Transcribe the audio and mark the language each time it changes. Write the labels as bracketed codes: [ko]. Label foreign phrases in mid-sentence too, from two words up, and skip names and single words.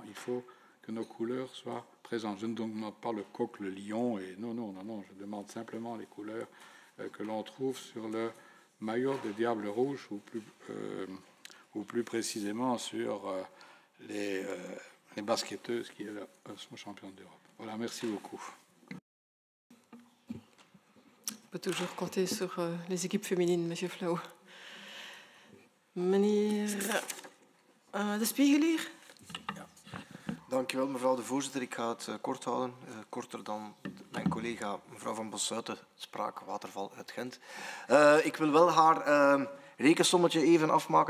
[fr] Il faut que nos couleurs soient présentes. Je ne demande pas le coq, le lion, et non, je demande simplement les couleurs que l'on trouve sur le maillot des Diables Rouges, ou plus précisément sur les basketteuses qui sont championnes d'Europe. Voilà, merci beaucoup. On peut toujours compter sur les équipes féminines, M. [nl] Flauw. Meneer De Spiegel hier. Dank u wel, mevrouw de voorzitter. Ik ga het kort houden, korter dan mijn collega mevrouw Van Bossuiten sprak, Waterval uit Gent. Ik wil wel haar rekensommetje even afmaken.